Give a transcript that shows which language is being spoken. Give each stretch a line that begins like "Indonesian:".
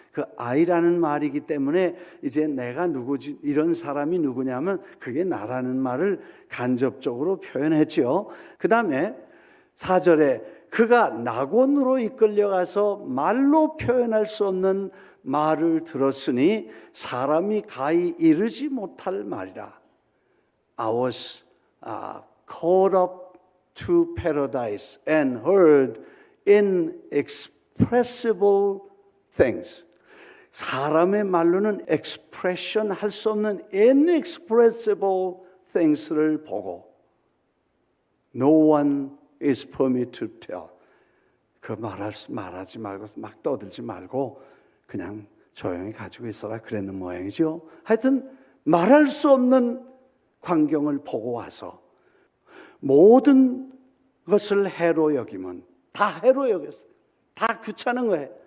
Korean: 그 아이라는 말이기 때문에 이제 내가 누구지 이런 사람이 누구냐면 그게 나라는 말을 간접적으로 표현했지요. 그 다음에 4절에 그가 낙원으로 이끌려가서 말로 표현할 수 없는 말을 들었으니 사람이 가히 이르지 못할 말이라.
English: I was caught up to paradise and heard inexpressible things.
Korean: 사람의 말로는 expression 할 수 없는
English: inexpressible things
Korean: 를 보고
English: No one is permitted to tell.
Korean: 그 말하지 말고 막 떠들지 말고 그냥 조용히 가지고 있어라 그랬는 모양이죠. 하여튼 말할 수 없는 광경을 보고 와서 모든 것을 해로 여기면 다 해로 여겼어요. 다 귀찮은 거예요.